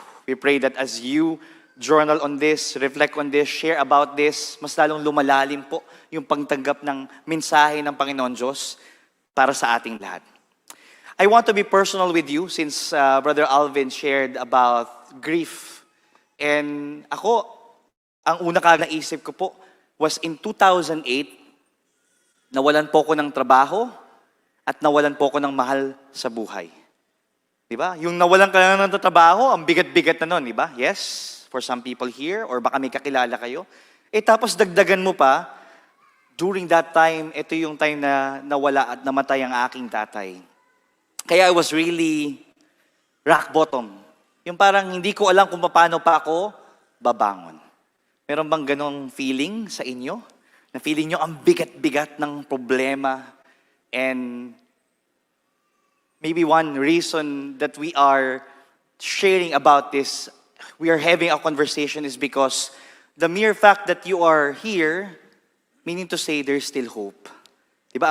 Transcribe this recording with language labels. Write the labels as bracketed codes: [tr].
[en] We pray that as you journal on this, reflect on this, share about this, [tl] mas lalong lumalalim po yung pagtanggap ng mensahe ng Panginoon Diyos para sa ating lahat. [en] I want to be personal with you since Brother Alvin shared about grief. [tl] And ako, ang una kang naisip ko po [en] was in 2008, [tl] nawalan po ko ng trabaho at nawalan po ko ng mahal sa buhay. Diba? Yung nawalan ka na ng trabaho, ang bigat-bigat na nun, diba? [en] Yes, for some people here, or [tl] baka may kakilala kayo. Tapos dagdagan mo pa, [en] during that time, [tl] ito yung time na nawala at namatay ang aking tatay. Kaya [en] I was really rock bottom. [tl] Yung parang hindi ko alam kung paano pa ako babangon. Meron bang ganong feeling sa inyo? Na feeling nyo ang bigat-bigat ng problema [en] and maybe one reason that we are sharing about this, we are having a conversation is because the mere fact that you are here, meaning to say there's still hope. Diba?